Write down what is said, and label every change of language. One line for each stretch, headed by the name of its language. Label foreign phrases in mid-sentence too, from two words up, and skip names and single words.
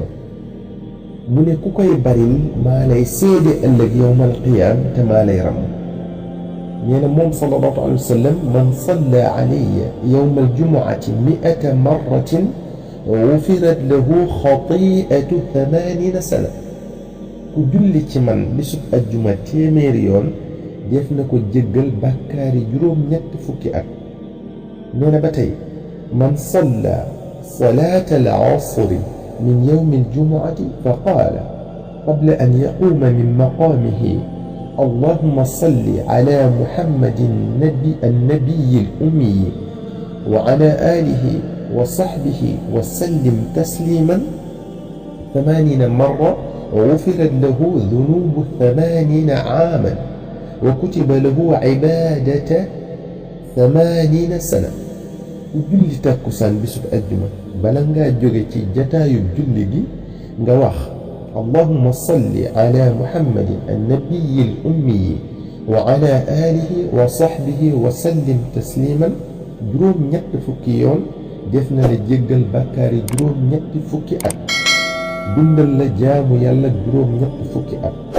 Wolof: mu ne ku koy baril maa lay seede ëllëg
Arabic: يوم القيامة
Wolof: te maa lay ram nee na moom
Arabic: صلى الله عليه وسلم من صلى علي يوم الجمعة 100 مرة غفرت له خطيئة 80 سنة
Wolof: ku julli ci man bisub ajjuma téeméeri yoon def na ko jéggal bàkkaari juróom-ñett fukki at nee na ba tey
Arabic: من صلى صلاة العصر من يوم الجمعة فقال قبل أن يقوم من مقامه اللهم صل على محمد النبي الأمي وعلى آله وصحبه وسلم تسليما 80 مرة غفرت له ذنوب 80 عاما وكتب له عبادة 80 سنة julli
Wolof: takkusaan bisub ajjuma bala ngaa jóge ci jataayub julli gi nga wax
Arabic: اللهم صل على محمد النبي الأمي وعلى آله وصحبه وسلم تسليما
Wolof: juróom-ñett fukki yoon def na la jéggal bàkkaari juróom-ñetti fukki at dundal la jaamu yàlla juróom-ñett fukki at